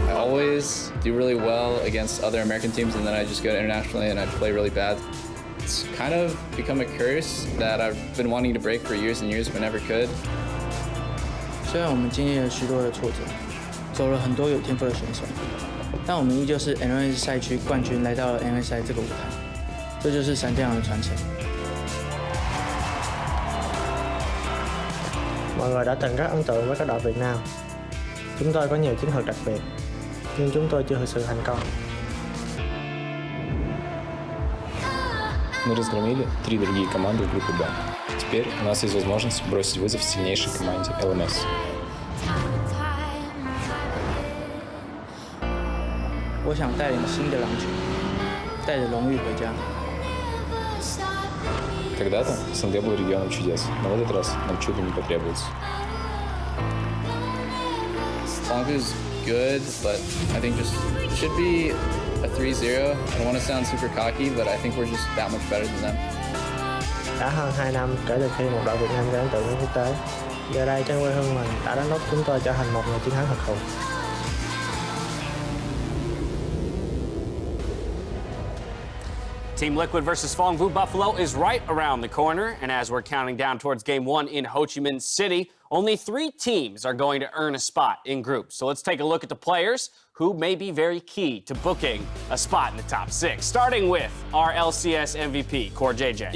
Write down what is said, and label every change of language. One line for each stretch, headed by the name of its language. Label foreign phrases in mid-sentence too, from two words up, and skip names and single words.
English: always do really well against other American teams, and then I just go internationally and I play really bad. It's kind of become a curse that I've been wanting to break for years and years, but never could.
Chinese: 虽然我们经历了许多的挫折，走了很多有天赋的选手，但我们依旧是 MLS 赛区冠军，来到了 MSI 这个舞台，这就是闪电狼的传承。
Vietnamese: Mọi người đã từng rất ấn tượng với các đội Việt Nam. Chúng tôi có nhiều chiến thuật đặc biệt, nhưng chúng tôi chưa thực sự thành công.
Russian: Мы разгромили 3 другие команды в группе Б. Теперь у нас есть возможность бросить вызов сильнейшей команде ЛМС.
Chinese: 我想带领新的狼群，带着荣誉回家。
Russian: Когда-то СНГ был регионом чудес, но в этот раз нам чудо не потребуется.
English: Blanco's good, but I think just should be a 3-0. I don't want to sound super cocky, but I think we're just that much better than them.
Vietnamese: Đã hơn 2 năm kể từ khi một đội Việt Nam gây ấn tượng với quốc tế. Giờ đây trên quê hương mình đã đánh đốc chúng tôi trở thành một người chiến thắng thật thụ.
English: Team Liquid versus Phong Vu Buffalo is right around the corner, and as we're counting down towards Game 1 in Ho Chi Minh City, only 3 teams are going to earn a spot in groups. So let's take a look at the players who may be very key to booking a spot in the top 6, starting with our LCS MVP, Core JJ.